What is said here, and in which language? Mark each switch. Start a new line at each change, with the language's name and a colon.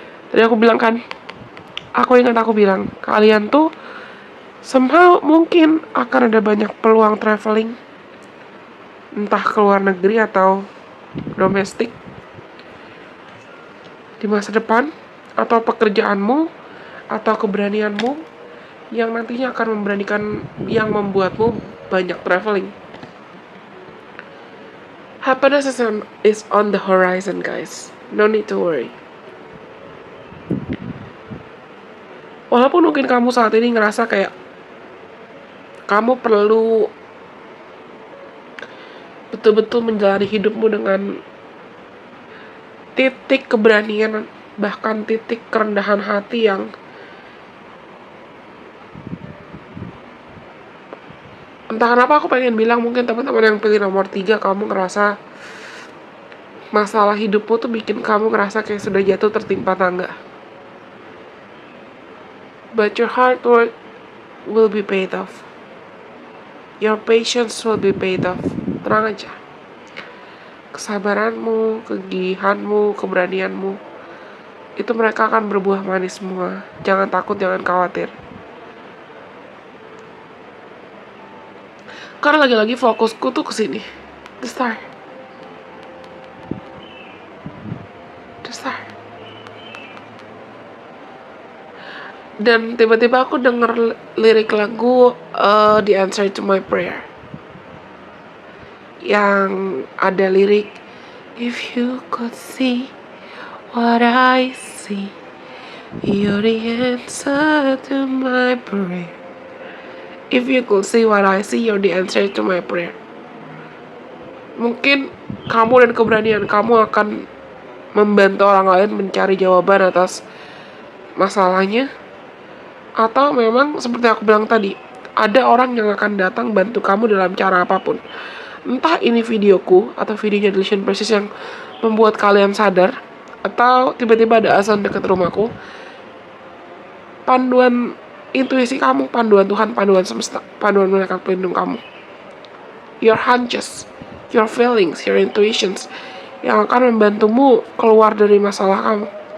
Indonesian: Tadi aku bilang kan, aku bilang, kalian tuh somehow mungkin akan ada banyak peluang traveling, entah ke luar negeri atau domestik di masa depan, atau pekerjaanmu, atau keberanianmu yang nantinya akan membuatmu banyak traveling.
English: Happiness is on the horizon, guys. No need to worry.
Indonesian: Walaupun mungkin kamu saat ini ngerasa kayak kamu perlu betul-betul menjalani hidupmu dengan titik keberanian, bahkan titik kerendahan hati yang entah kenapa aku pengen bilang, mungkin teman-teman yang pilih nomor 3, kamu ngerasa masalah hidupmu tuh bikin kamu ngerasa kayak sudah jatuh tertimpa tangga.
English: But your hard work will be paid off. Your patience will be paid off.
Indonesian: Tenang aja. Kesabaranmu, kegigihanmu, keberanianmu, itu mereka akan berbuah manis semua. Jangan takut, jangan khawatir. Karena lagi-lagi fokusku tuh kesini. The star. Dan tiba-tiba aku denger lirik lagu The Answer to My Prayer, yang ada lirik,
English: if you could see what I see, you're the answer to my prayer. If you could see what I see, you're the answer to my prayer.
Indonesian: Mungkin kamu dan keberanian kamu akan membantu orang lain mencari jawaban atas masalahnya. Atau memang seperti aku bilang tadi, ada orang yang akan datang bantu kamu dalam cara apapun. Entah ini videoku atau videonya Delusion Precious yang membuat kalian sadar, atau tiba-tiba ada azan dekat rumahku, panduan intuisi kamu, panduan Tuhan, panduan semesta, panduan malaikat pelindung kamu,
English: your hunches, your feelings, your intuitions,
Indonesian: yang akan membantumu keluar dari masalah kamu.